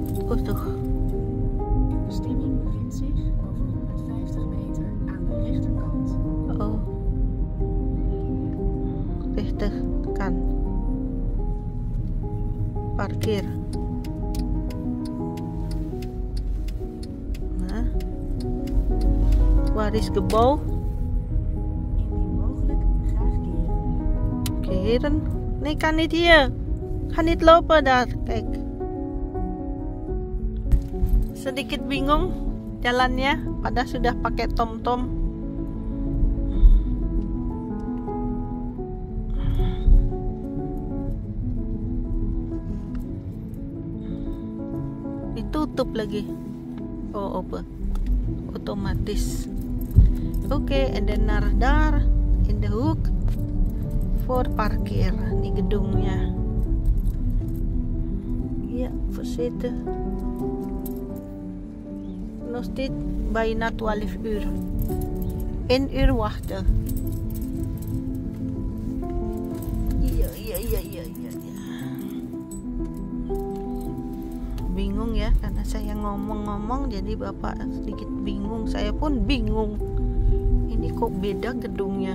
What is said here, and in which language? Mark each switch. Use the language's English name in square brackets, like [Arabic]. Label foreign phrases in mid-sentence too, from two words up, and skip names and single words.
[Indonesian] Oh tuh. [Dutch] Bestemming bevindt zich over 150 meter aan de rechterkant. Oh. Rechter kan. [Indonesian] Parkir. Nah. [Dutch] Waar is gebouw? Indien mogelijk graag keren. Keren? Nee, kan niet hier. Kan niet lopen daar. Kijk. [Indonesian] Sedikit bingung jalannya, padahal sudah pakai tom-tom. Ditutup lagi. Oh, apa? Otomatis. Oke, [English] and then daar in the hook for parkir. [Indonesian] Ini gedungnya. Ya, [Dutch] verzitten. Nog steeds bijna 12 uur. 1 uur wachten. [Indonesian] Iya. Bingung ya, karena saya ngomong-ngomong jadi bapak sedikit bingung. Saya pun bingung. Ini kok beda gedungnya.